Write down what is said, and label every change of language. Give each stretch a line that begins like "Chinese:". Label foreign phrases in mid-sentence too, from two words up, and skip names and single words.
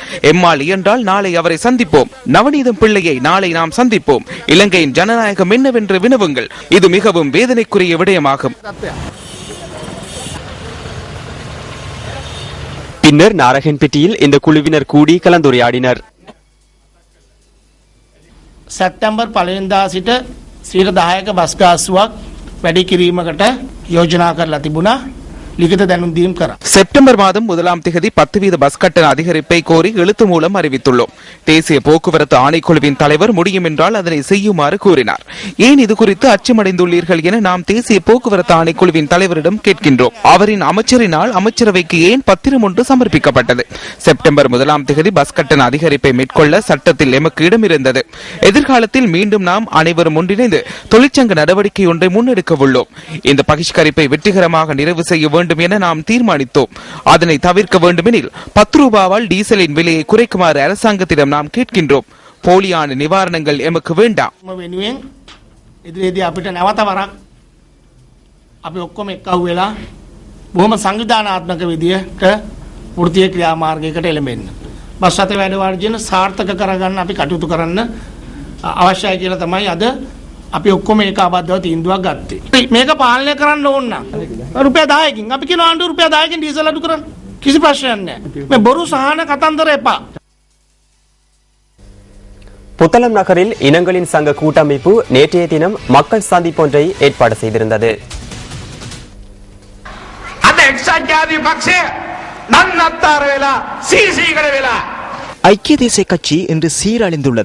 Tamil: எம்மால் இயன்றால் நாளை அவரை சந்திப்போம். நவநீதம் பிள்ளையை நாளை நாம் சந்திப்போம். இலங்கையின் ஜனநாயகம் என்னவென்று வினவுங்கள். இது மிகவும் வேதனைக்குரிய விடயமாகும். பின்னர் நாரகன்பட்டியில் இந்த குழுவினர் கூடி கலந்துரையாடினர்.
Sinhala: සැප්තැම්බර් 1 වෙනිදා සිට 10% බස් ගාස්තුවක් වැඩි කිරීමකට යෝජනා කරලා තිබුණා. ලිඛිත දැනුම් දීම් කරා.
Tamil: செப்டம்பர் மாதம் 1ஆம் தேதி 10% பஸ் கட்டண அதிகரிப்பை கோரி எழுத்து மூலம் அறிவித்துள்ளோம். தேசிய போக்குவரத்து ஆணைக்குழுவின் தலைவர் முடியும் என்றால் அதனை செய்யுமாறு கூறினார். ஏன் இது குறித்து அச்சமடைந்துள்ளீர்கள் என நாம் தேசிய போக்குவரத்து ஆணைக்குழுவின் தலைவரிடம் கேட்கின்றோம். அவரின் அமைச்சரினால் அமைச்சரவைக்கு ஏன் பத்திரம் ஒன்று சமர்ப்பிக்கப்பட்டது? செப்டம்பர் 1ஆம் தேதி பஸ் கட்டண அதிகரிப்பை மேற்கொள்ள சட்டத்தில் எமக்கு இடம் இருந்தது. எதிர்காலத்தில் மீண்டும் நாம் அனைவரும் ஒன்றிணைந்து தொழிற்சங்க நடவடிக்கை ஒன்றை முன்னெடுக்க உள்ளோம். இந்த பகிஷ்கரிப்பை வெற்றிகரமாக நிறைவு செய்ய வேண்டும் என நாம் தீர்மானித்தோம். அதனை தவிர்க்க வேண்டுமெனில் 10 ரூபாவால் டீசலின் விலையை குறைக்குமாறு அரசாங்கத்திடம் நாம் கேட்கின்றோம். போலியான நிவாரணங்கள் எமக்கு வேண்டாம்.
Sinhala: ඉදිරියේදී අපිට නැවත වරක් අපි ඔක්කොම එක්කව වෙලා බොහොම සංවිධානාත්මක විදියට වෘත්තීය ක්‍රියාමාර්ගයකට එළඹෙන්න. බස් රථ වැඩ වර්ජන සාර්ථක කරගන්න අපි කටයුතු කරන්න අවශ්‍යයි කියලා තමයි අද අපි ඔක්කොම ඒකාබද්ධව තීන්දුවක් ගත්තේ. මේක පාලනය කරන්න ඕන නම් රුපියල් 10කින් අපි කියන ආණ්ඩුව රුපියල් 10කින් ඩීසල් අඩු කරන්න. කිසි ප්‍රශ්නයක් නැහැ. මේ බොරු සහන කතන්දර එපා.
Tamil: புத்தளம் நகரில் இனங்களின் சங்க கூட்டமைப்பு நேற்றைய தினம் மக்கள் சந்திப்பொன்றை ஏற்பாடு செய்திருந்தது. ஐக்கிய தேசிய கட்சி இன்று சீரழிந்துள்ளது.